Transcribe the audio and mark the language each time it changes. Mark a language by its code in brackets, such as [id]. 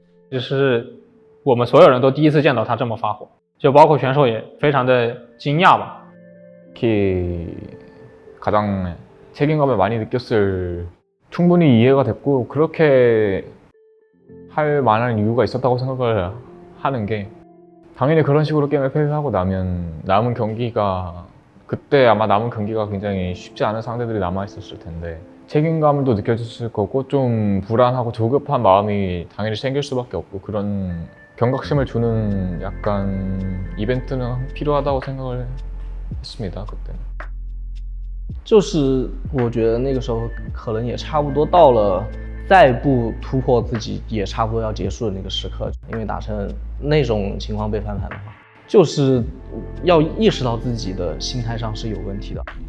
[zh] 就是我们所有人都第一次见到他这么发火，就包括选手也非常的惊讶吧。 [ko] 특히 가장 책임감을 많이 느꼈을 충분히 이해가 됐고 그렇게 할 만한 이유가 있었다고 생각을 하는 게 당연히 그런 식으로 게임을 패배하고 나면 남은 경기가 그때 아마 남은 경기가 굉장히 쉽지 않은 상대들이 남아있었을 텐데 책임감도 느껴졌을 거고 좀 불안하고 조급한 마음이 당연히 생길 수밖에 없고 그런 경각심을 주는 약간 이벤트는 필요하다고 생각을 했습니다. 그때는 [zh] 就是我觉得那个时候可能也差不多到了再不突破自己也差不多要结束的那个时刻，因为打成那种情况被翻盘的话，就是要意识到自己的心态上是有问题的。